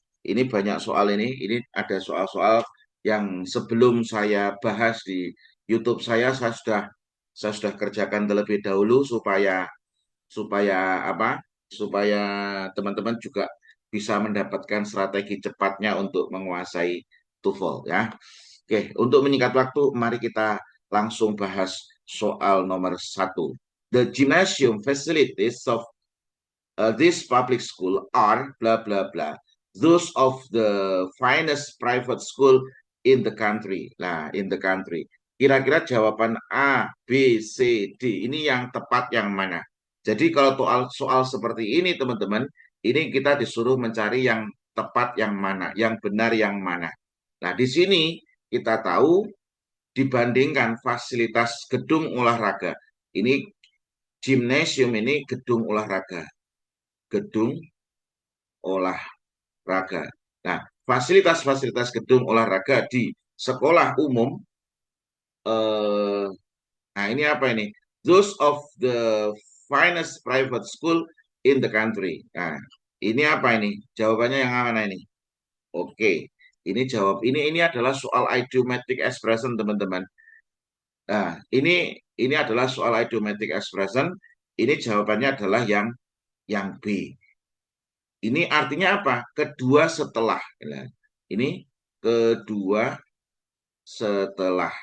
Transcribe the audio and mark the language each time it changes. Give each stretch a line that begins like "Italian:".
Indonesian: Ini banyak soal ini ada soal-soal yang sebelum saya bahas di YouTube saya sudah kerjakan terlebih dahulu supaya supaya apa? Supaya teman-teman juga bisa mendapatkan strategi cepatnya untuk menguasai TOEFL ya. Oke, untuk menyingkat waktu, mari kita langsung bahas soal nomor satu.
English: The gymnasium facilities of this public school are blah blah blah. Those of the finest private school in the country. Nah, in the country.
Indonesian: Kira-kira jawaban A, B, C, D ini yang tepat yang mana? Jadi kalau soal seperti ini teman-teman, ini kita disuruh mencari yang tepat yang mana, yang benar yang mana. Nah, di sini kita tahu dibandingkan fasilitas gedung olahraga. Ini gymnasium ini gedung olahraga. Gedung olahraga. Nah, fasilitas-fasilitas gedung olahraga di sekolah umum, eh, nah ini apa ini?
English: Those of the finest private school in the country.
Indonesian: Nah, ini apa ini? Jawabannya yang mana ini? Oke, ini adalah soal idiomatic expression teman-teman. Nah, ini adalah soal idiomatic expression. Ini jawabannya adalah yang B. Ini artinya apa? Kedua setelah. Nah, ini kedua setelah.